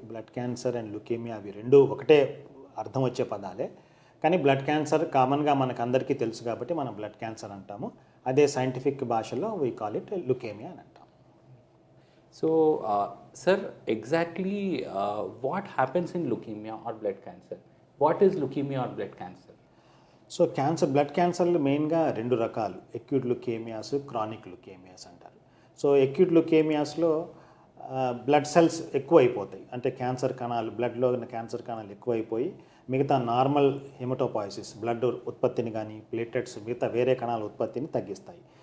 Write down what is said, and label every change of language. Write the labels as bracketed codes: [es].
[en] Blood cancer and leukemia [te] అవి రెండు ఒకటే అర్థం వచ్చే పదాలే. కానీ బ్లడ్ క్యాన్సర్ కామన్గా మనకు అందరికీ తెలుసు కాబట్టి మనం బ్లడ్ క్యాన్సర్ అంటాము. అదే సైంటిఫిక్ భాషలో [en] we call it [te] లుకేమియా అని అంటాం. [en] So, sir, exactly what happens in leukemia or blood cancer? What is leukemia or blood cancer? [te] So blood క్యాన్సర్లు మెయిన్గా రెండు రకాలు, ఎక్యూట్ లుకేమియాస్, క్రానిక్ లుకేమియాస్ అంటారు. సో ఎక్యూట్ లుకేమియాస్లో బ్లడ్ సెల్స్ ఎక్కువ అయిపోతాయి, అంటే క్యాన్సర్ కణాలు, బ్లడ్లో ఉన్న క్యాన్సర్ కణాలు ఎక్కువైపోయి మిగతా నార్మల్ హెమటోపాయిసిస్, బ్లడ్ ఉత్పత్తిని కానీ ప్లేటెట్స్ మిగతా వేరే కణాల ఉత్పత్తిని తగ్గిస్తాయి.